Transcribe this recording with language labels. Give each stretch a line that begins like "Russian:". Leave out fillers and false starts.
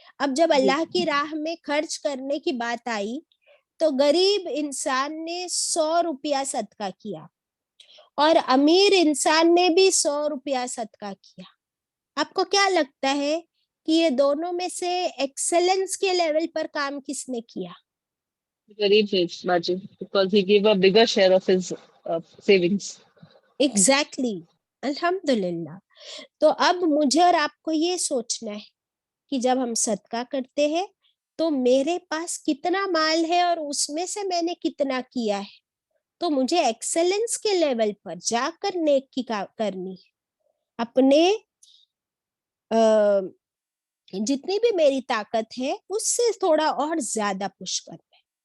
Hindi: अब जब अल्लाह की राह में खर्च करने की बात आई तो गरीब इंसान ने 100 रुपया सदका किया और अमीर इंसान ने भी 100 रुपया सदका किया। आपको क्या लगता है कि ये दोनों में से एक्सेलेंस के लेवल पर काम किसने किया? गरीब है बाजी,
English: because he gave a bigger share of his savings.
Hindi: Exactly, अल्हम्दुलिल्लाह। तो अब मुझे और आपको ये सोचना है कि जब हम सदका करते हैं तो मेरे पास कितना माल है और उसमें से मैंने कितना किया है, तो मुझे एक्सेलेंस के लेवल पर जाकर नेकी करनी है, अपने जितनी भी मेरी ताकत है उससे थोड़ा और ज्यादा पुश करना है।